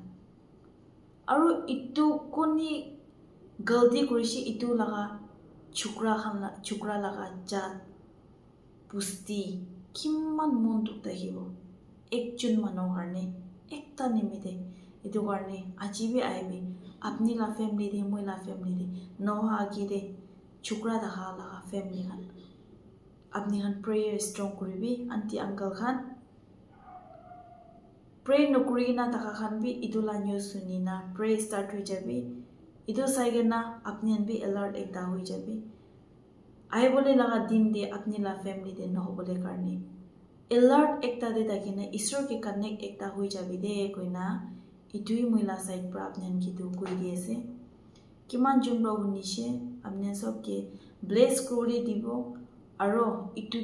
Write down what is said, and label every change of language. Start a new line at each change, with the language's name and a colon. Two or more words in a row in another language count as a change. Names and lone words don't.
Naga Pidgin: aro itu koni galdi korishi itu laga chukra laga jat pusti kiman mon duk dakhibo ekjon mano karne ekta nimide itu karne ajibi aibi apni la family de moi la family de no agi de chukra dakha laga family khan apni khan
English: prayer strong
Naga Pidgin: koribi
English: auntie uncle
Naga Pidgin: khan pray no kurina taka khan bi itu la news sunina
English: pray start
Naga Pidgin: hoi jabi itu saigena apni an bi alert ekta hoi jabi ai bole laga din de apni la family de no bole karne alert ekta de dakina isor ke connect ekta hoi jabi de koina itui moila side pra apni an ki tu koi di ase kiman jumro hunishe apni sob ke bless kori dibo aro itu